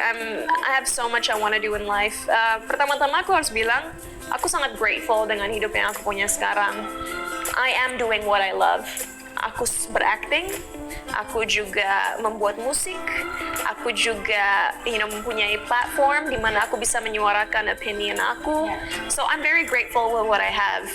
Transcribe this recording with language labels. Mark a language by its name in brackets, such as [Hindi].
[English] I have so much I want to do in life. [Indonesian] Pertama-tama aku harus bilang, aku sangat grateful dengan hidup yang aku punya sekarang. [English] I am doing what I love. [Indonesian] Aku berakting, aku juga membuat musik, aku juga mempunyai platform di mana aku bisa menyuarakan opinion aku. [English] So I'm very grateful with what I have.